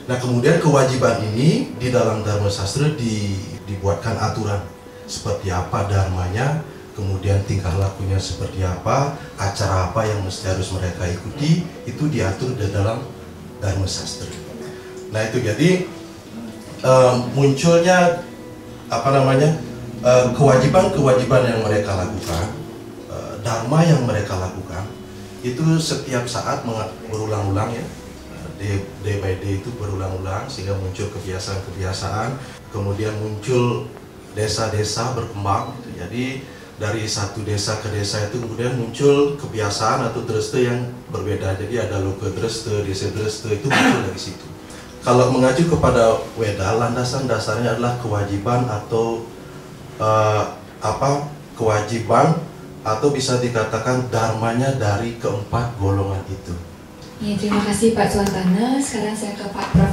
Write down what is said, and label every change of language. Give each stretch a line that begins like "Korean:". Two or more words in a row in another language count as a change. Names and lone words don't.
Indonesian: Nah kemudian kewajiban ini di dalam Dharma Sastra dibuatkan aturan seperti apa dharmanya, kemudian tingkah lakunya seperti apa, acara apa yang mesti harus mereka ikuti, itu diatur di dalam Dharma Sastra. Nah itu jadi munculnya kewajiban-kewajiban yang mereka lakukan, dharma yang mereka lakukan itu setiap saat berulang-ulang ya,
English: day by day
Indonesian: itu berulang-ulang sehingga muncul kebiasaan-kebiasaan, kemudian muncul desa-desa berkembang gitu. Jadi dari satu desa ke desa itu kemudian muncul kebiasaan atau dreste yang berbeda. Jadi ada loka dreste, desa dreste, itu muncul dari situ. Kalau mengacu kepada Weda, landasan dasarnya adalah kewajiban atau kewajiban atau bisa dikatakan dharmanya dari keempat golongan itu. Ya, terima kasih Pak Suantana. Sekarang saya ke Pak Prof.